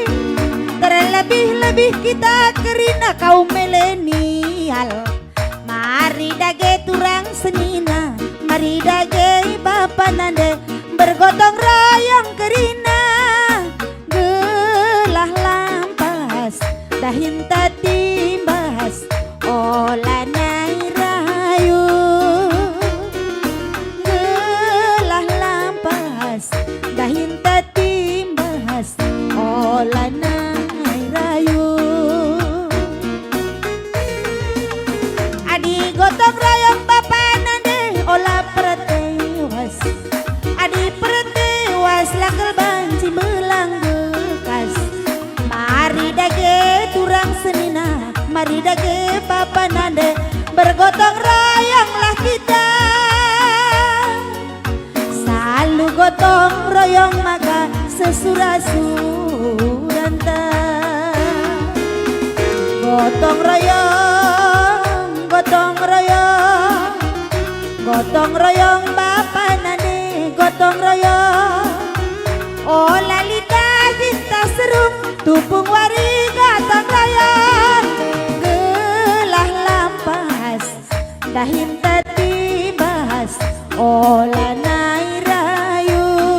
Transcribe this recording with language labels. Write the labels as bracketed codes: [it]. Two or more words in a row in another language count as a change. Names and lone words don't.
[id] Terlebih-lebih kita kerina kaum milenial. [btx] Mari dage turang senina, mari dage bapa nande, bergotong royong kerina gelah lampas dahin tatimbas olah nai rayu. Gelah lampas dahin tatimbas olah nai rayu. Adi gotong royong bapa nande olah pertewas, adi pertewas lakel banci belang bekas. Mari dage turang senina, mari dage bapa nande, [id] bergotong royonglah kita. Selalu gotong royong maka sesura-suranta. [btx] Gotong royong, gotong royong, gotong royong bapa nande, gotong royong. Oh lalita cinta serum, tupung wari gotong royong. Gelah lampas dahin tatibas olah nai rayu.